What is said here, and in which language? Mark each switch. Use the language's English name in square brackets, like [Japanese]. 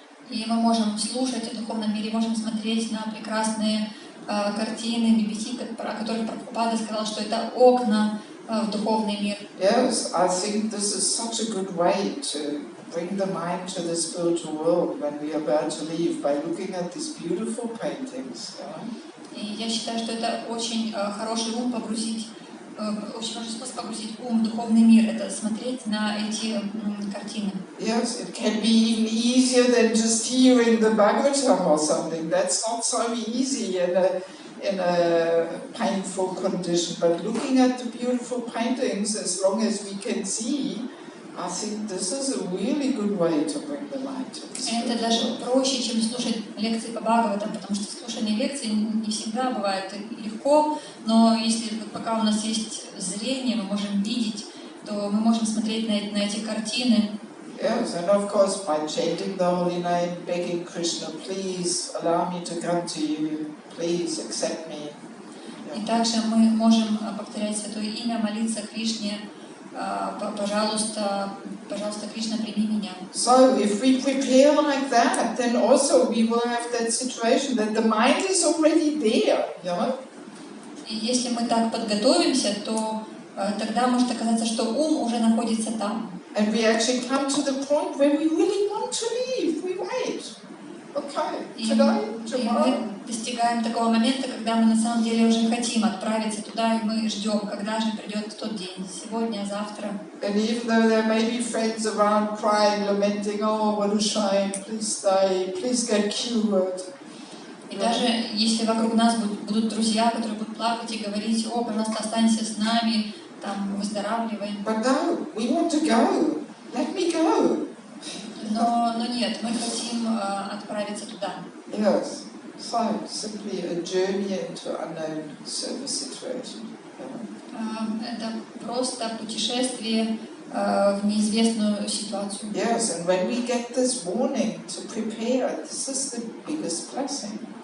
[Russian] И мы можем слушать о духовном мире, можем смотреть на прекрасные картины BBT, о которых Прабхупада сказал, что это окна в духовный мир. [English] Yes, I think this is such a good way to bring the mind to the spiritual world when we are about to leave, by looking at these beautiful paintings. [Russian] И я считаю, что это очень хороший ум погрузить, очень хороший способ погрузить ум в духовный мир, это смотреть на эти картины. [English] Yes, it can be even easier than just hearing the Bhagavatam or something. That's not so easy in a painful condition. But looking at the beautiful paintings, as long as we can see, I think this is a really good way to bring the mind to the spirit. [Russian] Это даже проще, чем слушать лекции по Бхагаватам, потому что слушание лекций не всегда бывает легко, но если пока у нас есть зрение, мы можем видеть, то мы можем смотреть на эти картины. [English] Yes, and of course by chanting the holy name, begging Krishna, please allow me to come to you, please accept me. [Russian] И также мы можем повторять Святое Имя, молиться Кришне, пожалуйста, Кришна, прими меня. [English] So if we prepare like that, then also we will have that situation that the mind is already there, you know? [Russian] И если мы так подготовимся, то тогда может оказаться, что ум уже находится там. [English] And we actually come to the point where we really want to leave. We wait. Okay, today, tomorrow. [Russian] И мы достигаем такого момента, когда мы на самом деле уже хотим отправиться туда, и мы ждем, когда же придет тот день, сегодня, завтра. [English] And even though there may be friends around crying, lamenting, oh, what a shame, please stay, please get cured. [Russian] И даже если вокруг нас будут друзья, которые будут плакать и говорить, о, пожалуйста, останься с нами, там, выздоравливай. [English] But no, we want to go. Let me go. [Russian] Но нет, мы хотим отправиться туда. [English] Yes. So, simply a journey into unknown service situation. [Russian] Это просто путешествие в неизвестную ситуацию. [English] Yes, and when we get this warning to prepare, this is the biggest blessing.